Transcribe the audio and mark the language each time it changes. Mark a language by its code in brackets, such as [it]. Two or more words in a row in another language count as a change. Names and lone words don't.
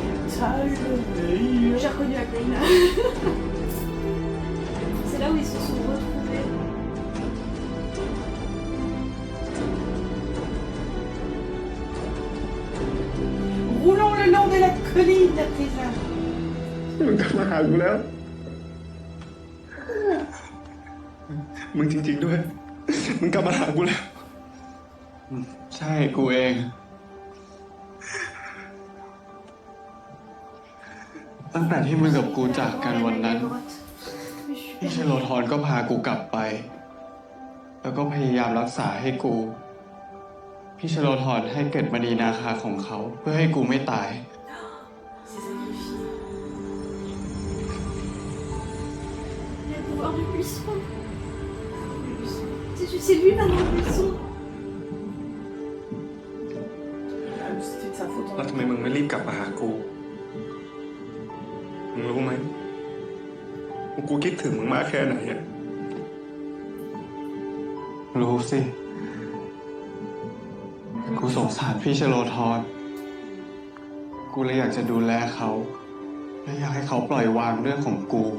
[fr] J'ai reconnu la colline là. C'est là où ils se sont retrouvés. Roulons le long de la colline à présent. [th] มึงกลับมาหากูแล้ว มึงจริงๆด้วย มึงกลับมาหากูแล้ว ใช่กูเอง ตั้งแต่ที่มึงกับกูจากกันวันนั้น พี่ชโลธรก็พากูกลับไป แล้วก็พยายามรักษาให้กู พี่ชโลธรให้เกร็ดมณีนาคาของเขา เพื่อให้กูไม่ตาย [fr] Il a le pouvoir du buisson. C'est lui maintenant le buisson. C'était de sa faute. [th] แล้วทำไมมึงไม่รีบกลับมาหากู มึงรู้ไหมว่ากูคิดถึงมึงมากแค่ไหนอะรู้สิ กูสงสารพี่ชโลธร กูเลยอยากจะดูแลเขา และอยากให้เขาปล่อยวางเรื่องของกู